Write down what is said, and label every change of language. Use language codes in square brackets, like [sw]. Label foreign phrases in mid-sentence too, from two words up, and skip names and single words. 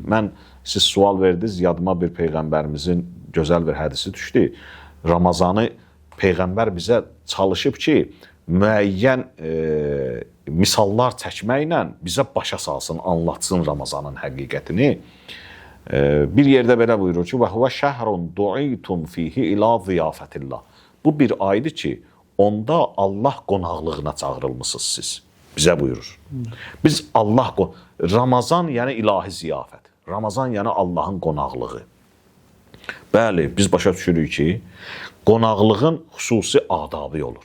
[az] Siz sual verdiniz, yadıma bir Peyğəmbərimizin gözəl bir hədisi düşdü. Ramazanı Peyğəmbər bizə çalışıb ki, müəyyən misallar çəkməklə bizə başa salsın, anlatsın Ramazanın həqiqətini. Bir yerdə belə buyurur ki, [ar] وَهُوَ شَهْرٌ دُعِيتُمْ فِيهِ إِلَى ضِيَافَةِ اللّٰهِ. [az] Bu bir aydır ki, onda Allah qonaqlığına çağırılmışsınız siz. Bizə buyurur. Biz Ramazan yəni ilahi ziyafət. Ramazan yəni Allahın qonaqlığı. Bəli, biz başa düşürük ki, qonaqlığın xüsusi adabı olur.